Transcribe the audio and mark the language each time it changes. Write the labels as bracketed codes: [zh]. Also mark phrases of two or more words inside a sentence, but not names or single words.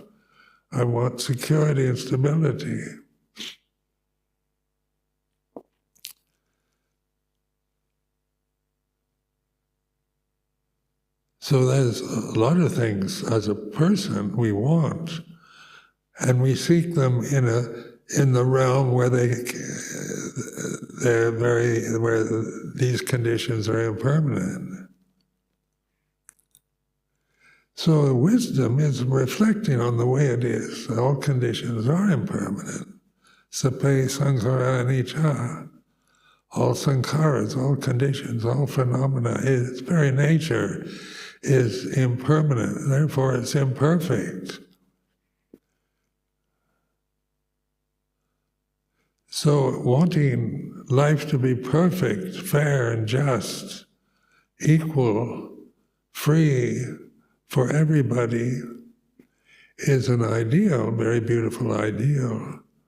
[en] I want security and stability. So there's a lot of things as a person we want, and we seek them in the realm where where these conditions are impermanent. So wisdom is reflecting on the way it is. All conditions are impermanent. [pi] Sape sankhara anicca. [en] All sankharas, all conditions, all phenomena, its very nature is impermanent. Therefore, it's imperfect. So, wanting life to be perfect, fair and just, equal, free for everybody is an ideal, very beautiful ideal.